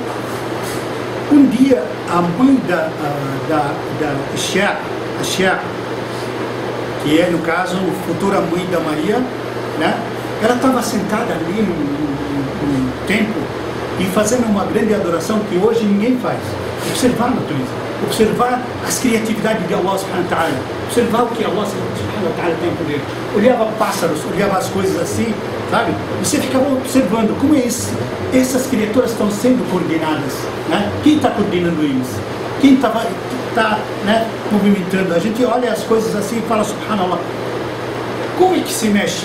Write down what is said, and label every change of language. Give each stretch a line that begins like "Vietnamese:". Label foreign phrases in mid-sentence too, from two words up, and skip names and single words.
Portuguese: Um dia, a mãe da Ashia, que é, no caso, a futura mãe da Maria, né? Ela estava sentada ali num templo e fazendo uma grande adoração que hoje ninguém faz. Observar a natureza, observar as criatividades de
Arabic: الله سبحانه وتعالى,
Portuguese: observar o que
Arabic: الله سبحانه وتعالى
Portuguese: tem poder. Olhava pássaros, olhava as coisas assim, sabe? Você ficava observando como essas criaturas estão sendo coordenadas, né? Quem está coordenando eles? Quem está, né, movimentando? A gente olha as coisas assim e fala, subhanallah, como é que se mexe?